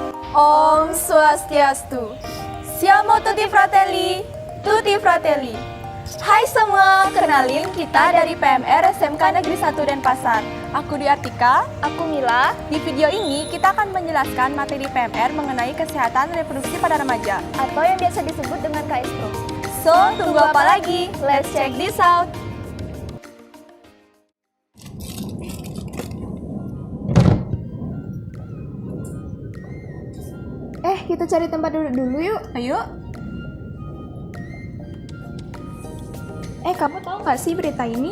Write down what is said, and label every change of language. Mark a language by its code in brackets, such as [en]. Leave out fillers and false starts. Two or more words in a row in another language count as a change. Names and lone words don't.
[ban] Om Swastiastu. [it] Siamo tutti fratelli, tutti fratelli. [id] Hai semua, kenalin kita dari PMR SMK Negeri 1 Denpasar. Aku Diartika, aku Mila. Di video ini kita akan menjelaskan materi PMR mengenai kesehatan reproduksi pada remaja atau yang biasa disebut dengan KSRO. So, tunggu apa lagi? [en] Let's check this out. [id] Kita cari tempat duduk dulu yuk. Ayo. Kamu tahu nggak sih berita ini?